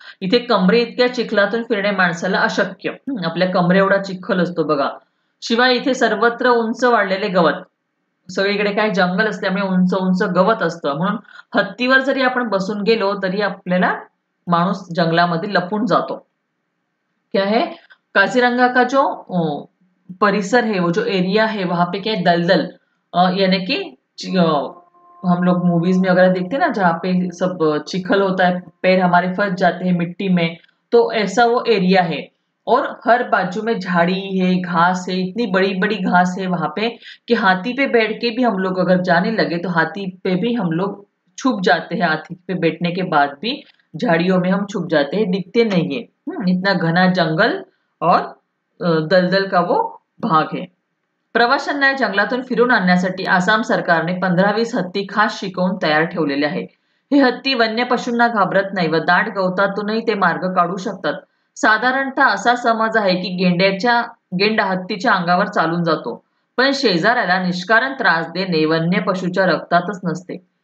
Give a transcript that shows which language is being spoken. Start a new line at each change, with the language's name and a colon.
Marathi: इथे कमरे इतक्या चिखलातून फिरणे माणसाला अशक्य, आपल्या कमरे एवढा चिखल असतो बघा। शिवाय इथे सर्वत्र उंच वाढलेले गवत, सगळीकडे काय जंगल असल्यामुळे उंच उंच गवत असतं, म्हणून हत्तीवर जरी आपण बसून गेलो तरी आपल्याला माणूस जंगलामध्ये लपून जातो।
Hindi: क्या है, काजीरंगा का जो परिसर है, वो जो एरिया है वहां पे क्या है दलदल, यानी कि हम लोग मूवीज में वगैरह देखते हैं ना जहाँ पे सब चिखल होता है, पैर हमारे फंस जाते हैं मिट्टी में, तो ऐसा वो एरिया है। और हर बाजू में झाड़ी है, घास है, इतनी बड़ी बड़ी घास है वहां पे कि हाथी पे बैठ के भी हम लोग अगर जाने लगे तो हाथी पे भी हम लोग छुप जाते हैं, हाथी पे बैठने के बाद भी झाड़ियों में हम छुप जाते हैं, दिखते नहीं है। इतना घना जंगल और दलदल का वो भाग है।
Marathi: प्रवाशांना जंगलातून फिरून आणण्यासाठी आसाम सरकारने 15-20 हत्ती खास शिकवून तयार ठेवलेले आहे। हे हत्ती वन्य पशूंना घाबरत नाही व दाट गवतातूनही ते मार्ग काढू शकतात। साधारणतः असा समज आहे की गेंडा हत्तीच्या अंगावर चालून जातो, पण शेजाऱ्याला निष्कारण त्रास देणे वन्य पशूच्या रक्तातच नसते।